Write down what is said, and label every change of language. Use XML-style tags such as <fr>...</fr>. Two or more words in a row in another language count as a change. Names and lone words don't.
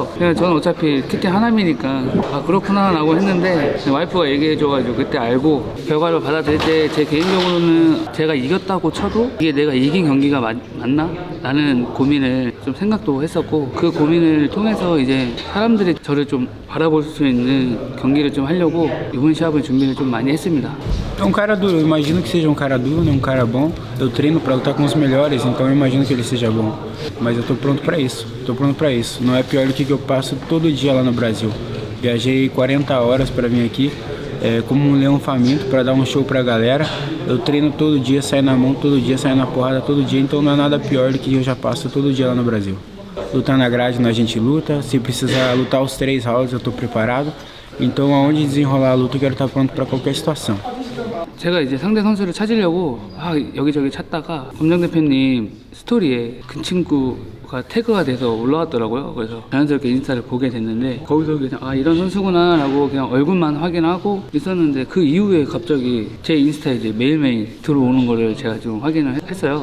<ko>그냥 저는 어차피 캡틴 하남이니까 아 그렇구나 라고 했는데 와이프가 얘기해줘가지고 그때 알고 결과를 받아들일 때 제 개인적으로는 제가 이겼다고 쳐도 이게 내가 이긴 경기가 맞나? 라는 고민을 좀 생각도 했었고 그 고민을 통해서 i제 사람들이 저를 좀 바라볼 수 있는 경기를 좀 하려고 이번 시합을 준비를 좀 많이 했습니다.</ko> <pt>É um cara duro, eu imagino que seja um cara duro, né? Um cara bom. Eu treino para lutar com os melhores, então eu imagino que ele seja bom. Mas eu tô pronto para isso, Não é pior do que eu passo todo dia lá no Brasil. Viajei 40 horas para vir aqui. Como um leão faminto para dar um show pra galera. Eu treino todo dia, saio na mão todo dia, saio na porrada todo dia, então não é nada pior do que eu já passo todo dia lá no Brasil. Lutar na grade a gente luta, se precisar lutar os 3 rounds eu tô preparado. Então aonde desenrolar a luta eu quero estar pronto para qualquer situação.</pt> <ko>제가 이제 상대 선수를 찾으려고 여기저기 찾다가 검정 대표님 스토리에 그 친구가 태그가 돼서 올라왔더라고요. 그래서 자연스럽게 인스타를 보게 됐는데 거기서 그냥 아 이런 선수구나 라고 그냥 얼굴만 확인하고 있었는데 그 이후에 갑자기 제 인스타에 이제 매일매일 들어오는 거를 제가 좀 확인을 했어요.</ko>